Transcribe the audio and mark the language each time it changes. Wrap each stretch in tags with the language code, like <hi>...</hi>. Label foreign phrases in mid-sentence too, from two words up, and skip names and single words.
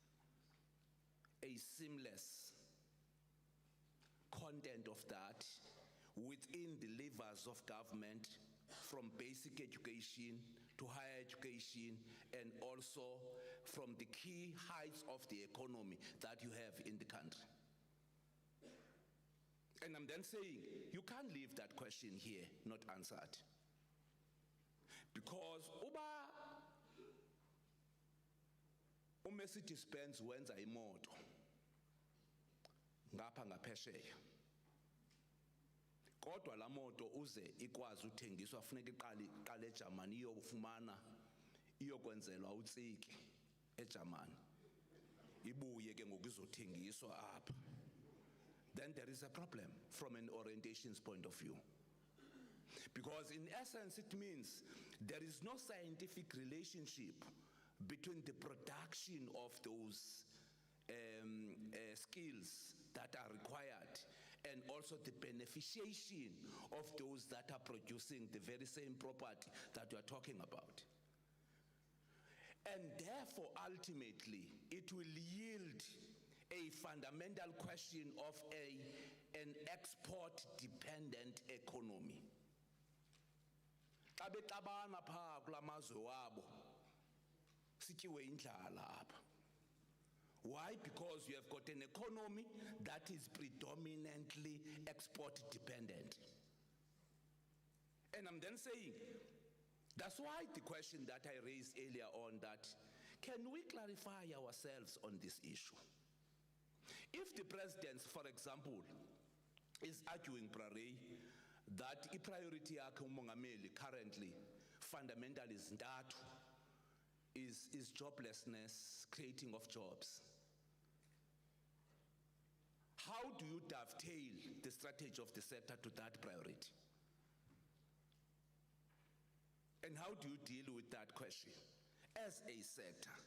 <en>content of that within the levers of government, from basic education to higher education, and also from the key heights of the economy that you have in the country. And I'm then saying, you can't leave that question here not answered.</en> <xh>Because Mercedes-Benz wenza imoto ngapha ngaphesheya, kodwa la moto uze ikwazi uthengiswa funeka iqale eJamani iyofumana iyokwenzelwa utsiki eJamani ibuye ke ngokuzothengiswa apha.</xh> <en>Then there is a problem from an orientations point of view. Because in essence it means there is no scientific relationship between the production of those skills that are required and also the beneficiation of those that are producing the very same property that we are talking about. And therefore, ultimately, it will yield a fundamental question of an export-dependent economy.</en> <xh>Xa bexabana phaa kulamazwe wabo, sityiwe indlala apha.</xh> <en>Why? Because you have got an economy that is predominantly export dependent. And I'm then saying, that's why the question that I raised earlier on, that can we clarify ourselves on this issue? If the president, for example, is arguing that a priority</en> <xh>yakhe umongameli</xh> <en>currently fundamentally is joblessness, creating of jobs. How do you dovetail the strategy of the sector to that priority? And how do you deal with that question as a sector?</en>